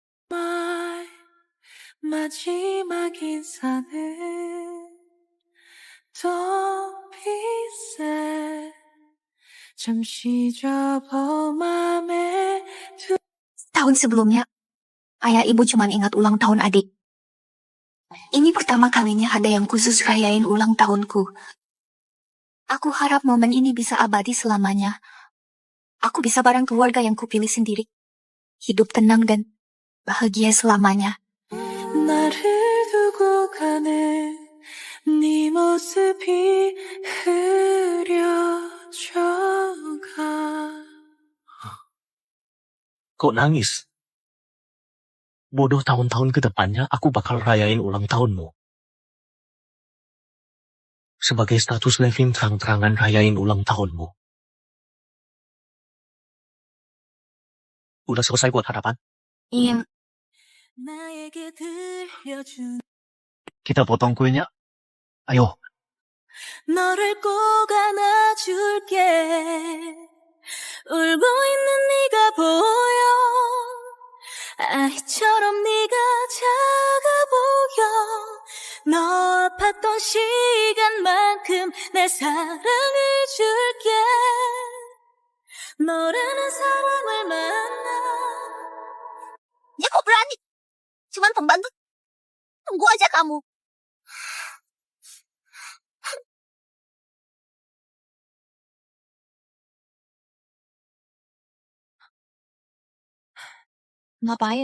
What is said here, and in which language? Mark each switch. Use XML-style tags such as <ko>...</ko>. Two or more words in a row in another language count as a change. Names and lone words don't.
<ko>마지막 인사는 더 빛에 잠시 접어 맘에</ko> <id>Tahun sebelumnya, ayah ibu cuma ingat ulang tahun adik. Ini pertama kalinya ada yang khusus rayain ulang tahunku. Aku harap momen ini bisa abadi selamanya. Aku bisa bareng keluarga yang kupilih sendiri. Hidup tenang dan bahagia selamanya.</id> <ko>나를 두고 가는 네 모습이 흐려져가.</ko> <id>Kok nangis? Bodoh, tahun-tahun ke depannya aku bakal rayain ulang tahunmu. Sebagai status Levin, terang-terangan rayain ulang tahunmu. Udah selesai buat harapan? Iya.</id> <ko>나에게 들려준</ko> <id>Kita potong kuenya. Ayo.</id> <ko>너를 꼭 안아줄게. 울고 있는 네가 보여. 아이처럼 네가 작아 보여. 너 아팠던 시간만큼 내 사랑을 줄게. 너라는 사람을 만나</ko> <id>Ya kok berani? Cuman pembantu. Tunggu aja kamu. Ngapain?</id>